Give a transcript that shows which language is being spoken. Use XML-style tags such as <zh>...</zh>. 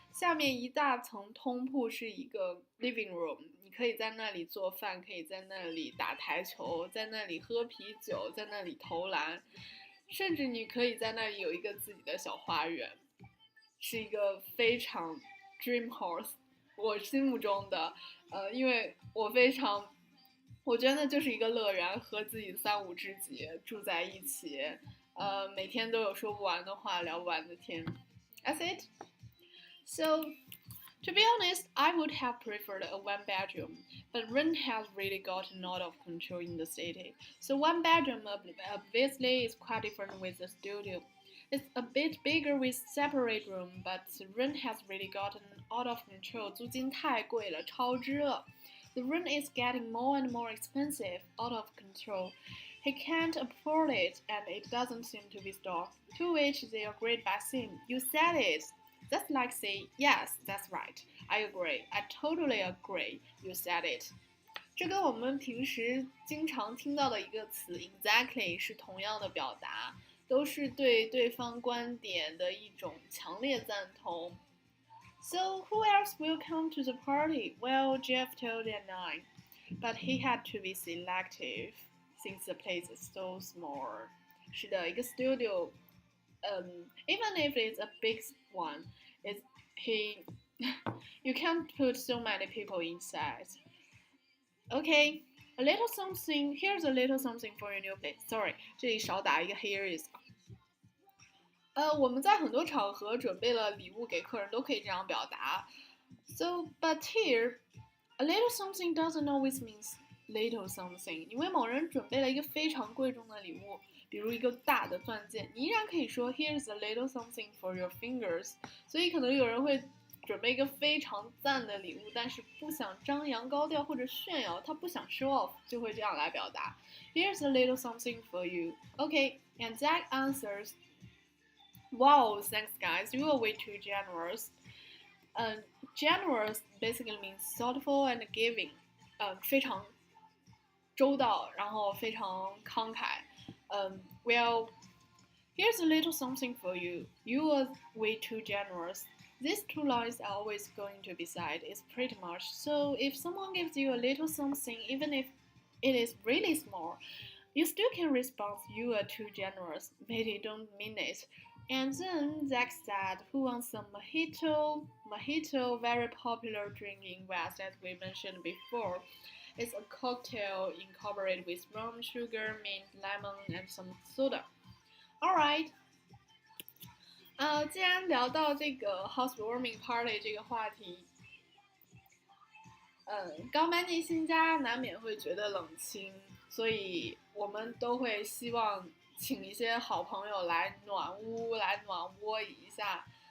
<zh>下面一大层通铺是一个 living room， 你可以在那里做饭，可以在那里打台球，在那里喝啤酒，在那里投篮，甚至你可以在那里有一个自己的小花园，是一个非常 dream house， 我心目中的，因为我觉得就是一个乐园，和自己的3、5知己住在一起，每天都有说不完的话，聊不完的天。</zh> <en>That's it. So, to be honest, I would have preferred a one bedroom, but rent has really gotten out of control in the city. So one bedroom obviously is quite different with the studio. It's a bit bigger with separate room, but the rent has really gotten out of control.</en> <zh>租金太贵了，超支了。</zh> <en>The rent is getting more and more expensive, out of control. He can't afford it, and it doesn't seem to be stopped. To which they agreed by saying, "You said it." That's like say, yes, that's right. I agree. I totally agree. You said it.</en> <zh>这跟我们平时经常听到的一个词 exactly 是同样的表达，都是对对方观点的一种强烈赞同。</zh> <en>So who else will come to the party? Well, Jeff told at 9, but he had to be selective since the place is so small.</en> <zh>是的，一个</zh> <en>studio, even if it's a big one, you can't put so many people inside. Okay, a little something. Here's a little something for your new place.</en> <zh>Sorry, 这里少打一个</zh> <en>here is。</en> <zh>我们在很多场合准备了礼物给客人，都可以这样表达。</zh> <en>So, but here, a little something doesn't always mean little something.</en> <zh>你为某人准备了一个非常贵重的礼物，比如一个大的钻戒，你依然可以说</zh> <en>Here's a little something for your fingers。</en> <zh>所以可能有人会准备一个非常赞的礼物，但是不想张扬高调或者炫耀，他不想</zh> <en>show off，</en> <zh>就会这样来表达。</zh> <en>Here's a little something for you. Okay, and Zach answers, "Wow, thanks guys, you are way too generous." Generous basically means thoughtful and giving.</en> <zh>非常周到，然后非常慷慨。</zh> <en>Well, here's a little something for you. You are way too generous. These two lines are always going to be said. It's pretty much so. If someone gives you a little something, even if it is really small, you still can respond, "You are too generous. Maybe don't mean it." And then Zach said, "Who wants some mojito?" Mojito, very popular drink in West, as we mentioned before. It's a cocktail incorporated with rum, sugar, mint, lemon, and some soda. Alright.</en> <zh>既然聊到这个 housewarming party 这个话题，刚搬进新家难免会觉得冷清，所以我们都会希望请一些好朋友来暖屋，来暖窝一下。</zh>